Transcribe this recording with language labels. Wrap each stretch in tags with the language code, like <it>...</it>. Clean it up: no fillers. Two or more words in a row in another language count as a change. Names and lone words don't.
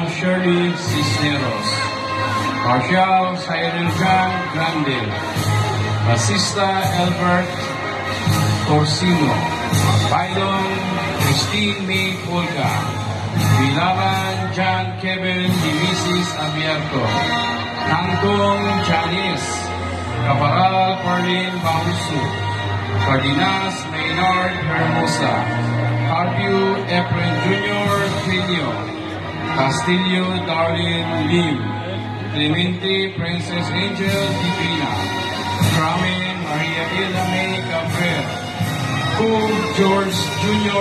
<en>Shirley Cisneros, Marshall Cyril Jean Grande, Basista Albert Torsino, Bailong Christine May Polga, Bilaban John Kevin Dimisis Abierto, Tangtong Janice, Caparal Parlin Bahusu, Cardenas Maynard Hermosa, Carpio Efren Jr. Trillo, Castillo Darlene Lim, Clemente Princess Angel Divina, Carmen Maria Ila May Cabrera, George Jr.</en>